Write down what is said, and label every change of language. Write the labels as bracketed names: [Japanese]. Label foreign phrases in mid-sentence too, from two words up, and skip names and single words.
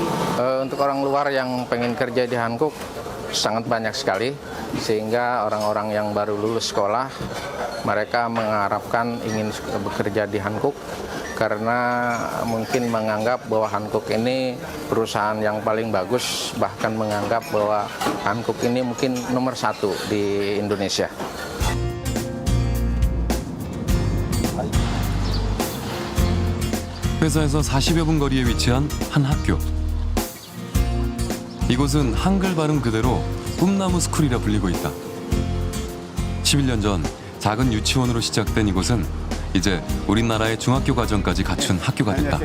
[Indonesian] Untuk orang luar yang pengen kerja di Hankook sangat banyak sekali, sehingga orang-orang yang baru lulus sekolah mereka mengharapkan ingin bekerja di Hankook karena mungkin menganggap bahwa Hankook ini perusahaan yang paling bagus, bahkan menganggap bahwa Hankook ini mungkin nomor 1 di Indonesia. [Korean] 회사에서 40여 분 거리에 위치한 한 학교. 이곳은 한글 발음 그대로 꿈나무 스쿨이라 불리고 있다. 11년 전 작은 유치원으로 시작된 이곳은 이제 우리나라의 중학교 과정까지 갖춘 학교가 됐다.